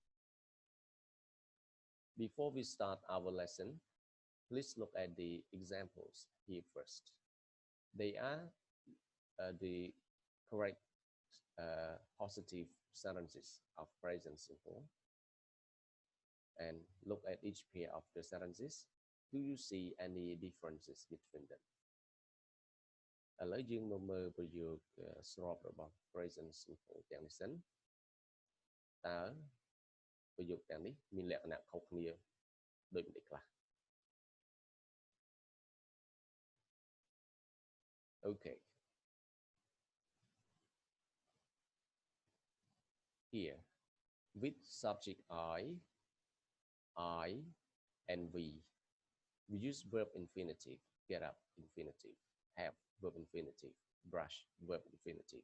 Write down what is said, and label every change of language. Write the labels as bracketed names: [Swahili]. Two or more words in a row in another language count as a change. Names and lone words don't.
[English] Before we start our lesson, please look at the examples here first. They are the correct positive sentences of present simple. And look at each pair of the sentences. Do you see any differences between them? [Khmer] ឥឡូវយើងមកមើលប្រយោគស្របរបស់ [English] present simple [Khmer] ទាំងនេះសិនតើប្រយោគទាំងនេះមានលក្ខណៈខុសគ្នាដូចម្តេចខ្លះ Okay. [English] Here, with subject I, and we use verb infinitive, get up infinitive, have verb infinitive, brush verb infinitive.